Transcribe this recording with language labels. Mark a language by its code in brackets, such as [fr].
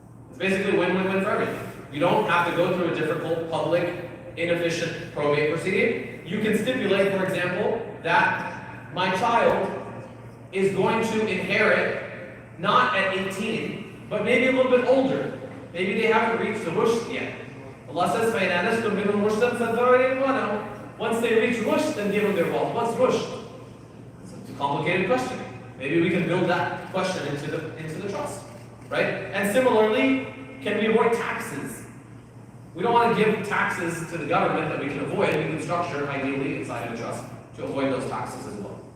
[en] It's basically win-win-win for everything. You don't have to go through a difficult, public, inefficient probate proceeding. You can stipulate, for example, that my child is going to inherit not at 18, but maybe a little bit older. Maybe they haven't reached the rushd yet. Allah says, [ar] فَإِنْ أَنَسْتُمْ مِنْهُمْ رُشْدًا فَاتَّبِعُوا. [en] Once they reach rushd, then give them their wealth. What's rushd? It's a complicated question. Maybe we can build that question into the trust, right? And similarly, can we avoid taxes? We don't want to give taxes to the government that we can avoid. We can structure, ideally, inside of a trust to avoid those taxes as well.